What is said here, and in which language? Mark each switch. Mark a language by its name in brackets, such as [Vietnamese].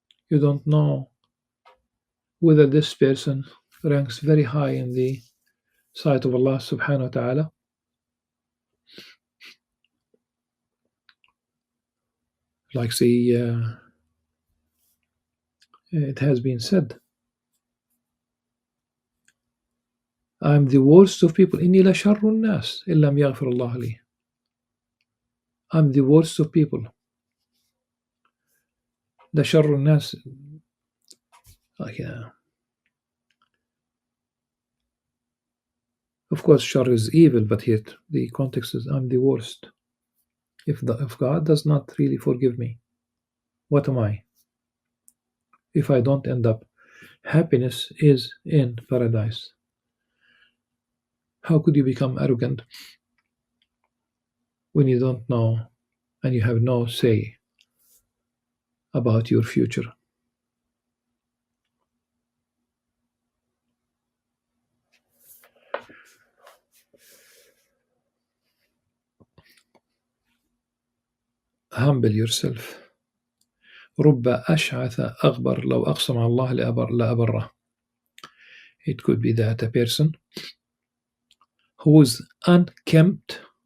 [English] You don't know whether this person ranks very high in the sight of Allah subhanahu wa ta'ala. Like it has been said, I'm the worst of people. [Arabic] إني لشر الناس إن لم يغفر الله لي. [English] I'm the worst of people. [Arabic] لشر الناس, like [English] Of course, shar is evil, but here the context is I'm the worst. If God does not really forgive me, what am I? If I don't end up, happiness is in paradise. How could you become arrogant when you don't know and you have no say about your future? Humble yourself. [Arabic] رب أشعث أغبر لو أقسم على الله لأبره. [English] It could be that a person who is unkempt,